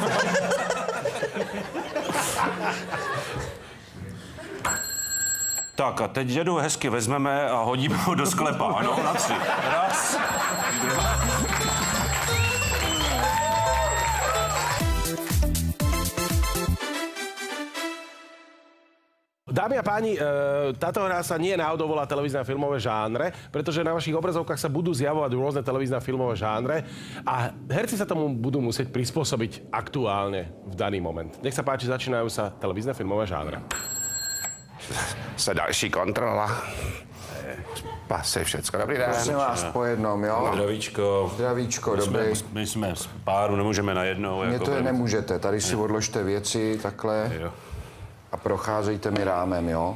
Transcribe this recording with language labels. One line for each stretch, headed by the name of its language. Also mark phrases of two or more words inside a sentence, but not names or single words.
Czech: Tak a teď dědu hezky vezmeme a hodíme ho do sklepa. Ano, na 3. Raz, 2.
Slovak: Dámy a páni, táto hra sa nie náhodou volá televízne a filmové žánre, pretože na vašich obrazovkách sa budú zjavovať rôzne televízne a filmové žánre a herci sa tomu budú musieť prispôsobiť aktuálne v daný moment. Nech sa páči, začínajú sa televízne a filmové žánre.
Czech: Se další kontrola. Pasy, všecko. Dobrý den. Prosím vás, po jednom, jo? Zdravíčko. Zdravíčko, dobrý. My jsme z páru, nemůžeme najednou. Mně to je nemůžete, tady si odložte věci takhle Jo. a procházejte mi rámem, jo?